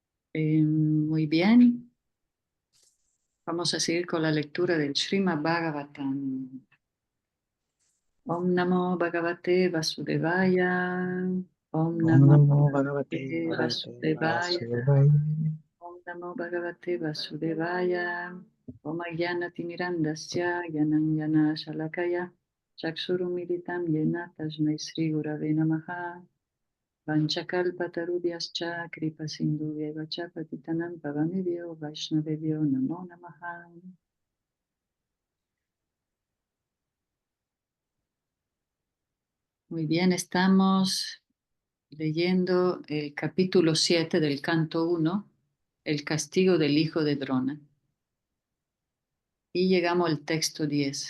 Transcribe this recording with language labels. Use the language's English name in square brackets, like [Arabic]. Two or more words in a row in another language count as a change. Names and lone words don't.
[Spanish] Muy bien, vamos a seguir con la lectura del Srimad Bhagavatam. [Sanskrit] Om Namo Bhagavate Vasudevaya. Om Om Namo Namo Bhagavate Bhagavate Bhagavate Vasudevaya. Vasudevaya. Om Namo Bhagavate Vasudevaya. Om Ajnana-timirandasya Gyananjana Shalakaya Chakshurumilitam Yena Tasmai Sri Gurave Namaha. Vanchakalpatarubhyascha Kripasindhuveva cha Patitanam Pavanebhyo Vaishnavebhyo Namo Namaha. [Spanish] Muy bien, estamos leyendo el capítulo 7 del canto 1, el castigo del hijo de Drona. Y llegamos al texto 10.